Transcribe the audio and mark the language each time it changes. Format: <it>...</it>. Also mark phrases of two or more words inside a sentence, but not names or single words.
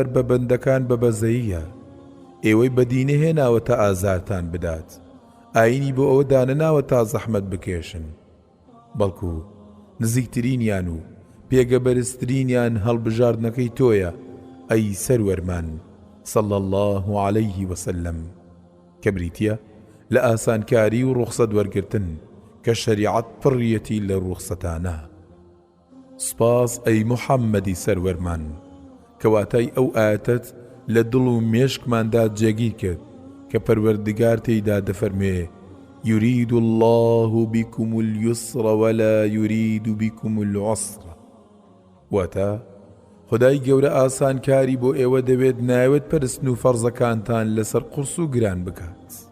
<ckb>بە بەندەکان بەبەزەییە، ئێوەی بەدینە هێناوەتە ئازارتان بدات، ئاینی بۆ ئەوە دانەناوە تا زەحمەت بکێشن، بەڵکو نزیکترینیان و پێگەبەرزترینیان هەڵبژاردنەکەی تۆیە ئەی سەروەرمان</ckb> <ar>صلى الله عليه وسلم،</ar> <ckb>کە بریتیە لە ئاسانکاری و ڕوخسەت وەرگرتن کە شەریعەت پڕیەتی لە ڕوخسەتانە. سپاس ئەی محەممەدی سەروەرمان کەواتای ئەو ئاەتت لە دڵ و مێشکماندا جێگیر کرد کە پەروەردگار تێیدا دەفەرمێ</ckb> <ar>يريد الله بكم اليسر ولا يريد بكم العسر،</ar> <ckb>واتە خدای گەورە ئاسانکاری بۆ ئێوە دەوێت ناوێت پەرستن و فەرزەکانتان لەسەر قورس و گران بکات.</ckb>